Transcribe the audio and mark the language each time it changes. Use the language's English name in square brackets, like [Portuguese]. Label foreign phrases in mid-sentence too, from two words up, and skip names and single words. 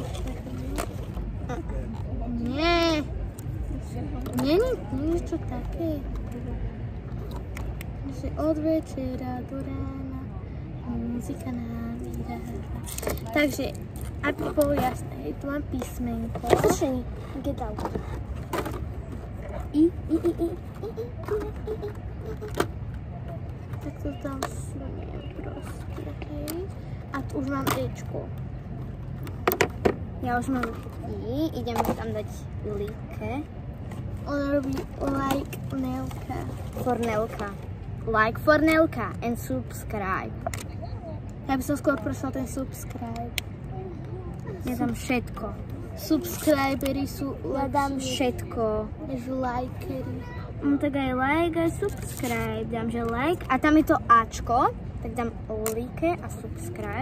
[Slovak] Nie. Nie čo také. Že od večera do rána muzika nám takže, aby bolo jasné, tu mám písmenko. Slyšení, [English] get out. I. [Slovak] Tak to tam suniem proste, hej. A tu už mám Ečko. Ja už mám I, idem tam dať like. Ona robí like Nelka. [English] For Nelka. Like for Nelka and subscribe. [Slovak] Ja by som skôr prosila ten subscribe. Ja dám všetko. Subscribery sú lepšie. Ja dám všetko. Než likery. Tak aj like, aj subscribe. Dám, že like. A tam je to Ačko. Tak dám like a subscribe.